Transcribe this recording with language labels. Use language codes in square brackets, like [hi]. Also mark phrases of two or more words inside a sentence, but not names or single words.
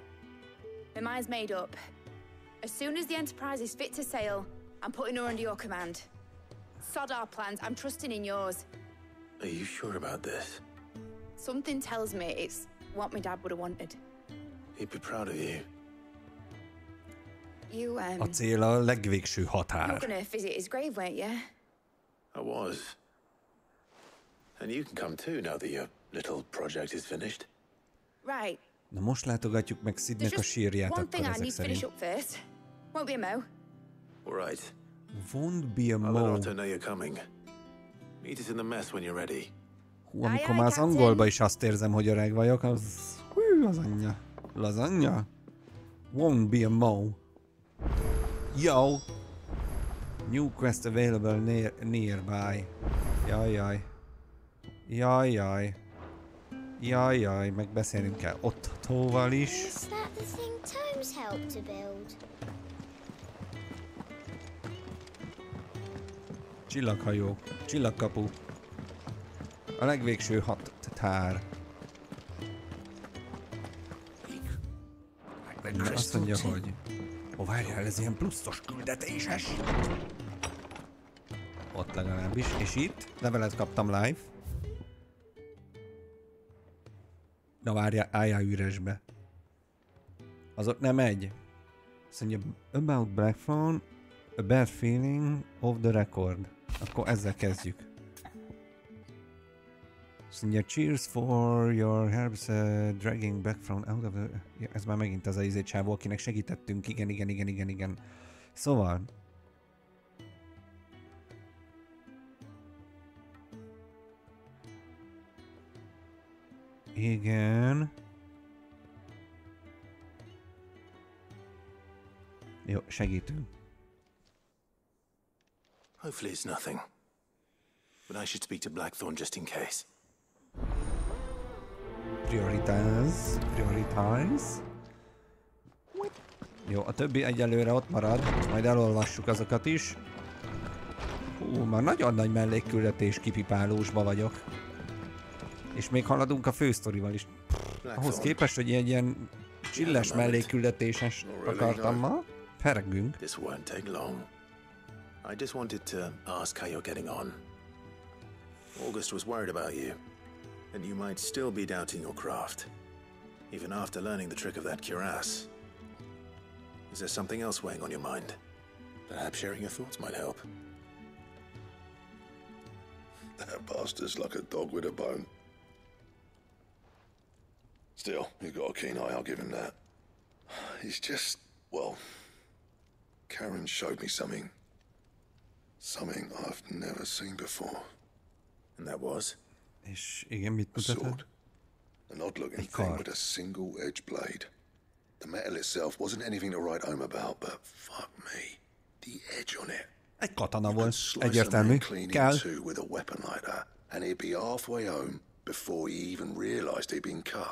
[en] My mind's made up. As soon as the Enterprise is fit to sail, I'm putting her under your command. Sod our plans. I'm trusting in yours. Are you sure about this? Something tells me it's what my dad would have wanted. He'd be proud of you. [hu] A cél a legvégső [en] You're [hu] határ. [en] gonna visit his grave, weren't you? I was. And you can come too now that your little project is finished. Right. [hu] Na most látogatjuk meg Sidnek a sírját [en] one [hu] akkor [en] thing I [hu] ezek [en] need to finish [hu] szerint. [en] up first. Won't be a mo. All right. Won't be a I'll let mo. Otto know you're coming. Meet us in the mess when you're ready. [hu] Hú, amikor már az angolba is azt érzem, hogy öreg vagyok, az... Hú, [en] lasagna. Lasagna? Won't be a mo. Yo! New quest available nearby. [hu] Jajjaj. Jajjaj. Jajjaj, megbeszélnünk kell Ottóval is. [en] Is that the thing Tomes helped to build? [hu] Csillaghajó. Csillagkapu. A legvégső határ. Azt mondja, hogy... Ó, várjál, ez ilyen pluszos küldetéses. Ott legalábbis. És itt levelet kaptam live. Na várjál, álljál üresbe. Az ott nem egy. Azt mondja, [en] about Blackthorn, a bad feeling of the record. [hu] Akkor ezzel kezdjük. Azt mondja, [en] cheers for your helps dragging Blackthorn out of the... [hu] Ja, ez már megint az a csávó, akinek segítettünk. Igen. Szóval... Igen... Jó, segítünk. [en] Hopefully it's nothing. But I should speak to Blackthorn just in case. Prioritize. [hu] Jó, a többi egyelőre ott marad, majd elolvassuk azokat is. Már nagyon nagy mellékküldetés kipipálósba vagyok. És még haladunk a fősztorival is. Ahhoz képest, hogy ilyen csilles mellékküldetéses akartam ma, pergünk. [en] This won't take long. I just wanted to ask how you're getting on. August was worried about you, and you might still be doubting your craft, even after learning the trick of that cuirass. Is there something else weighing on your mind? Perhaps sharing your thoughts might help. That bastard's like a dog with a bone. Still, you've got a keen eye, I'll give him that. He's just, well... Karen showed me something. Something I've never seen before. And that was? [hu] És igen, mit [en] A [hu] mutatott? [en] sword. An odd-looking thing with a single-edged blade. The metal itself wasn't anything to write home about, but fuck me. The edge on it. [hu] Egy katana volt, egyértelmű. Kell. [en] With a weapon like that, and he'd be halfway home before he even realized he'd been cut.